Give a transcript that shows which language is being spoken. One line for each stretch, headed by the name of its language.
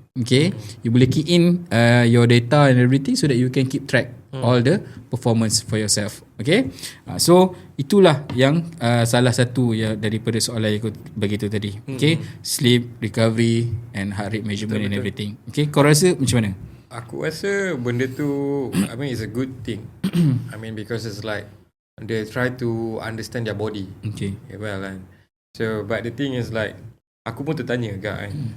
English: Okay, you boleh key in your data and everything so that you can keep track all the performance for yourself.
Malay: Okay, so itulah yang salah satu yang daripada soalan yang aku bagi tu tadi.
English: Okay, sleep, recovery and heart rate measurement and everything.
Malay: Okay, kau rasa macam mana? Aku rasa benda tu
English: I mean it's a good thing. I mean because it's like they try to understand their body. Okay. Well kan. So but the thing is like
Malay: aku pun tertanya agak kan.